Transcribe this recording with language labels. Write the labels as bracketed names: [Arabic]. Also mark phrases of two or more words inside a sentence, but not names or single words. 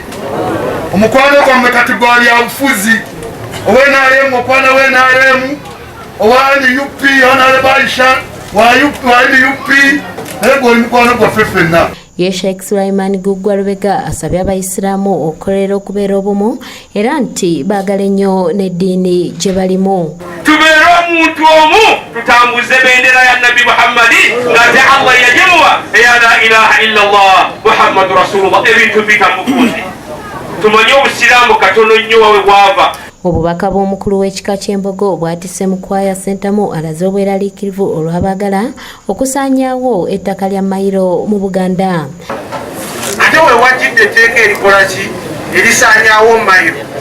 [Ganda] Omukwano gwammwe kati gwa bya bufuzi. Owa-NRM okwana wa-NRM, owa-NUP Honorable wa-NUP, naye gwe oli mukwano gwaffe ffenna. Ye Sheikh Sulaiman Guggwa Lubega asabye abayisiraamu okukolera okubeera obumu era nti baagala ennyo n'eddiini gye balimu. Tubeere omuntu omu tutambuze bendera ya Nabi Muhammadi ng'ate Allah yagimuwa eya [Arabic] لا إله إلا الله محمد رسول الله [Ganda] ebintu bitamukunzi. Tumanye obusiraamu katono nnyo wawe bwava. Obubaka bw'omukulu w'ekika ky'Embogo bwatise mu kwaya Sentamu alaze obweraliikirivu olw'abaagala okusaanyaawo ettaka lya Mayiro mu Buganda. Ate we wajjidde etteeka erikola ki erisaanyaawo Mayiro.